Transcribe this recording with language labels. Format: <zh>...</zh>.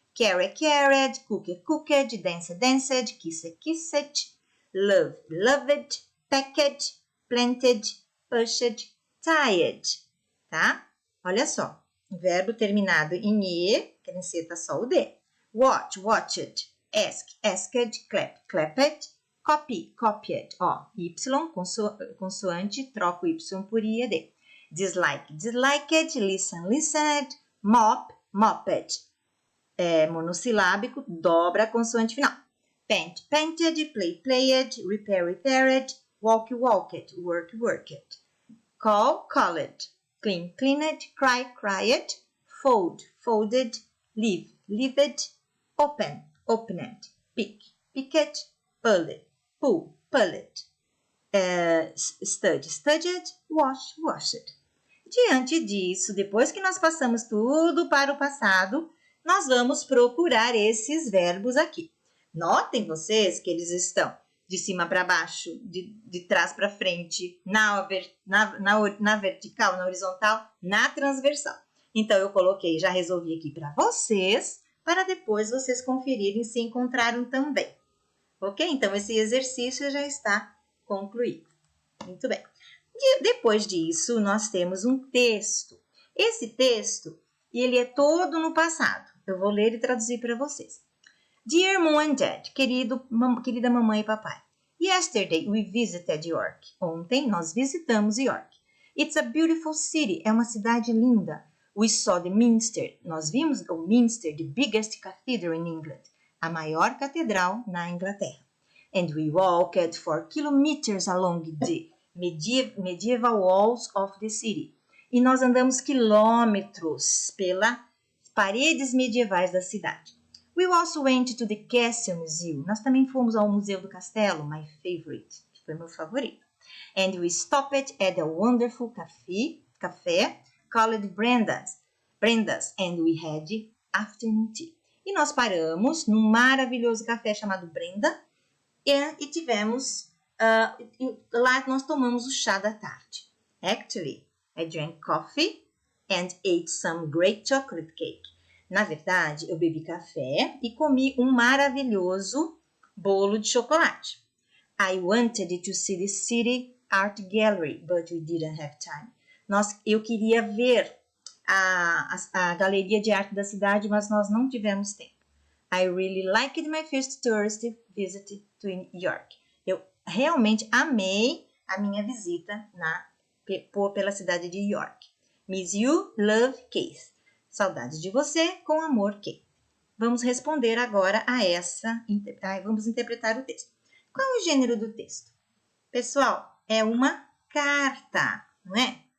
<en>Carry, carried, cooked, cooked, danced, danced, kissed, kissed, love, loved, packed, planted, pushed, tied, tá?</en> <pt>Olha só, verbo terminado em E, que enceta só o D.</pt> <en>Watch, watched, ask, asked, clap, clapped, copy, copied.</en> <pt>Ó, Y, consoante, troca o Y por I e D.</pt> <en>Dislike, disliked, listen, listened, mop, mopped.</en> <pt>Monossilábico, dobra a consoante final.</pt> <en>Paint, painted, play, played, repair, repaired, walk, walked, work, worked. Call, called, clean, cleaned, cry, cried, fold, folded, leave, lived, open, opened, pick, picked, pulled, pull, pulled, study, studied, wash, washed.</en> <pt>Diante disso, depois que nós passamos tudo para o passado, nós vamos procurar esses verbos aqui. Notem vocês que eles estão de cima para baixo, de trás para frente, na vertical, na horizontal, na transversal. Então, eu coloquei, já resolvi aqui para vocês, para depois vocês conferirem se encontraram também. Ok? Então, esse exercício já está concluído. Muito bem. Depois disso, nós temos um texto. Esse texto, ele é todo no passado. Eu vou ler e traduzir para vocês.</pt> <en>Dear Mom and Dad,</en> <pt>querida mamãe e papai.</pt> <en>Yesterday we visited York.</en> <pt>Ontem nós visitamos York.</pt> <en>It's a beautiful city.</en> <pt>É uma cidade linda.</pt> <en>We saw the Minster.</en> <pt>Nós vimos o Minster,</pt> <en>the biggest cathedral in England.</en> <pt>A maior catedral na Inglaterra.</pt> <en>And we walked 4 kilometers along the medieval walls of the city.</en> <pt>E nós andamos quilômetros pelas paredes medievais da cidade.</pt> <en>We also went to the Castle Museum.</en> <pt>Nós também fomos ao Museu do Castelo,</pt> <en>my favorite,</en> <pt>que foi meu favorito.</pt> <en>And we stopped at a wonderful café called Brenda's, and we had afternoon tea.</en> <pt>E nós paramos num maravilhoso café chamado Brenda e tivemos, lá nós tomamos o chá da tarde.</pt> <en>Actually, I drank coffee and ate some great chocolate cake.</en> <pt>Na verdade, eu bebi café e comi um maravilhoso bolo de chocolate.</pt> <en>I wanted to see the city art gallery, but we didn't have time.</en> <pt>Eu queria ver a galeria de arte da cidade, mas nós não tivemos tempo.</pt> <en>I really liked my first tourist visit to York.</en> <pt>Eu realmente amei a minha visita pela cidade de York.</pt> <en>Miss you, love,</en> <pt>Keith. Saudades de você, com amor, Keith. Vamos responder agora vamos interpretar o texto. Qual é o gênero do texto? Pessoal, é uma carta, não é?</pt>